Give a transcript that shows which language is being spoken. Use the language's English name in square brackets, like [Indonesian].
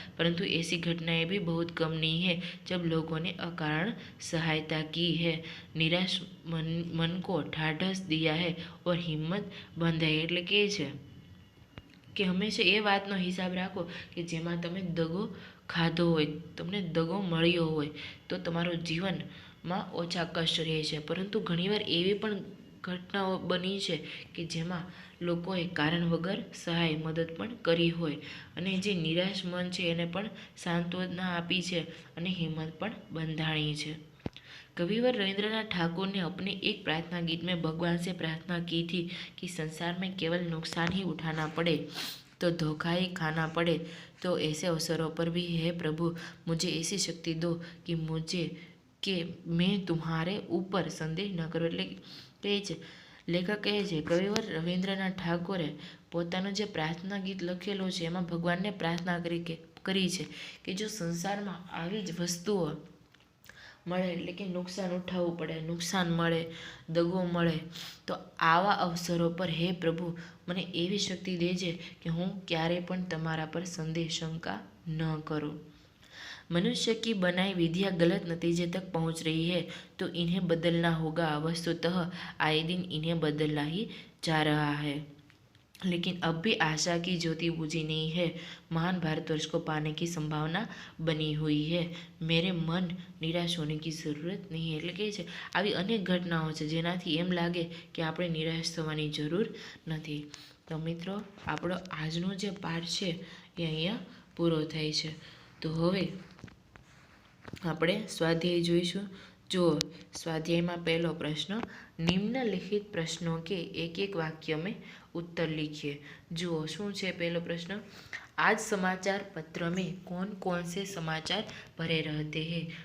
[Hindi] परंतु ऐसी घटनाएं भी बहुत कम नहीं है जब लोगों ने अकारण सहायता की है, निराश मन को ढाढ़स दिया है और हिम्मत बंधाई। [Gujarati] એટલે કે છે કે હંમેશા એ વાતનો હિસાબ રાખો કે જેમાં તમે દગો ખાધો હોય, તમને દગો મળ્યો હોય, તો તમારું જીવનમાં ઓછા કષ્ટ રહે છે। પરંતુ ઘણીવાર એવી પણ ઘટનાઓ બની છે કે જેમાં લોકોએ કારણ વગર સહાય મદદ પણ કરી હોય અને જે નિરાશ મન છે એને પણ સાંત્વના આપી છે અને હિંમત પણ બંધાણી છે। [Hindi] कविवर रविंद्रनाथ ठाकुर ने अपने एक प्रार्थना गीत में भगवान से प्रार्थना की थी कि संसार में केवल नुकसान ही उठाना पड़े, तो धोखा ही खाना पड़े, तो ऐसे अवसरों पर भी हे प्रभु मुझे ऐसी शक्ति दो कि मुझे કે મેં तुम्हारे ऊपर संदेह न करो। [Gujarati] એટલે કહે છે, લેખક કહે છે કવિવર રવિન્દ્રનાથ ઠાકોરે પોતાનું જે પ્રાર્થના ગીત લખેલું છે એમાં ભગવાનને પ્રાર્થના કરી છે કે જો સંસારમાં આવી જ વસ્તુઓ મળે, એટલે કે નુકસાન ઉઠાવવું પડે, નુકસાન મળે, દગો મળે, તો આવા અવસરો પર હે પ્રભુ મને એવી શક્તિ દેજે કે હું ક્યારેય પણ તમારા પર સંદેહ શંકા ન કરું। [Hindi] मनुष्य की बनाई विधियाँ गलत नतीजे तक पहुँच रही है तो इन्हें बदलना होगा। वस्तुतः आए दिन इन्हें बदलना ही जा रहा है, लेकिन अब भी आशा की ज्योति बुझी नहीं है। महान भारतवर्ष को पाने की संभावना बनी हुई है। मेरे मन નિરાશ હોने की જરૂરત નહીં। [Gujarati] એટલે કે છે આવી અનેક ઘટનાઓ છે જેનાથી એમ લાગે કે આપણે નિરાશ થવાની જરૂર નથી। તો મિત્રો આપણો આજનો જે પાઠ છે એ અહીંયા પૂરો થાય છે। તો હવે આપણે સ્વાધ્યાય જોઈશું। [Hindi] જો स्वाध्याय में पहलो प्रश्न, निम्नलिखित प्रश्नों के एक एक वाक्य में उत्तर लिखिए। जो शू है पहलो प्रश्न, आज समाचार पत्र में कौन कौन से समाचार भरे रहते हैं।